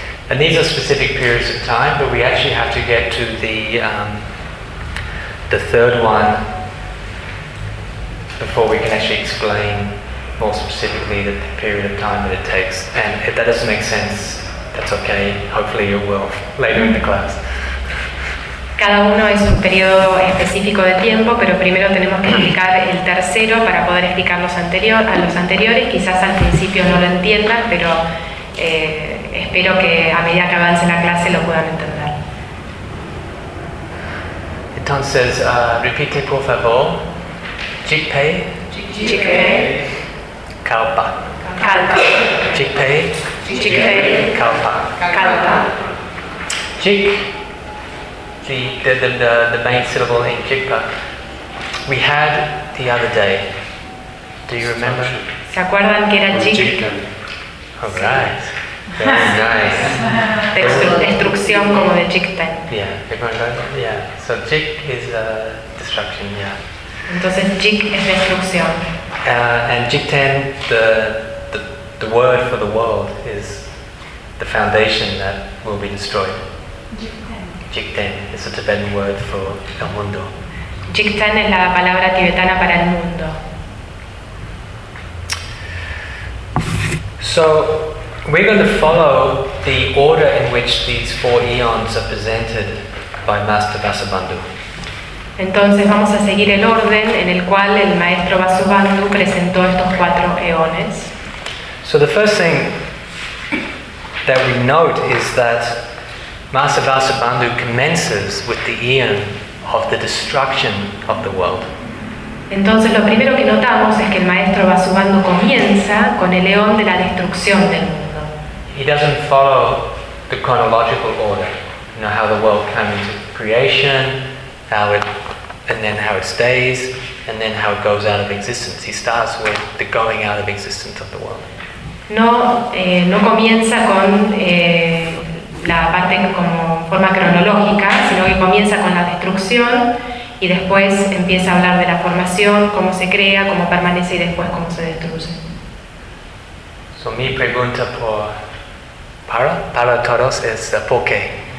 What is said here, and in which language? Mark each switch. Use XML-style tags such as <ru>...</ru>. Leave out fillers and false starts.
<en>And these are specific periods of time, but we actually have to get to the third one before we can actually explain more specifically the period of time that it takes. And if that doesn't make sense, that's okay. Hopefully you will later in the class.</en> <es>Cada uno es un periodo específico de tiempo, pero primero tenemos que explicar el tercero para poder explicar los anteriores. Quizás al principio no lo entiendan, pero espero que a medida que avance la clase lo puedan entender. Entonces, repite por favor. Jikpei.</es> <bo>Jikpei. Kalpa. Kalpa. Jikpei. Jikpei. Kalpa. Kalpa.</bo> <en>Jik. The main syllable in Jikpa. We had the other day. Do you remember?</en> <es>¿Se acuerdan que era Jik?</es> <en>All right. Very nice.</en> <es>Destrucción como de Jikten.</es> <en>Yeah, everyone knows that? Yeah. So Jik is destruction, yeah.</en> <es>Entonces Jik es destrucción.</es> <en>And Jikten, the word for the world, is the foundation that will be destroyed. Jikten is a Tibetan word for</en> <es>el mundo. Jikten es la palabra tibetana para el mundo.</es> <en>So we're going to follow the order in which these four eons are presented by Master Vasubandhu.</en> <es>Entonces vamos a seguir el orden en el cual el maestro Vasubandhu presentó estos cuatro eones.</es> <en>So the first thing that we note is that Master Vasubandhu commences with the eon of the destruction of the world.</en> <es>Entonces lo primero que notamos es que el maestro Vasubandhu comienza con el eón de la destrucción del mundo.</es> <en>He doesn't follow the chronological order, you know, how the world came into creation, how it, and then how it stays, and then how it goes out of existence. He starts with the going out of existence of the world.</en> <es>No comienza con la parte como forma cronológica, sino que comienza con la destrucción y después empieza a hablar de la formación, cómo se crea, cómo permanece y después cómo se destruye. So mi pregunta por para, para todos es ¿por qué?</es>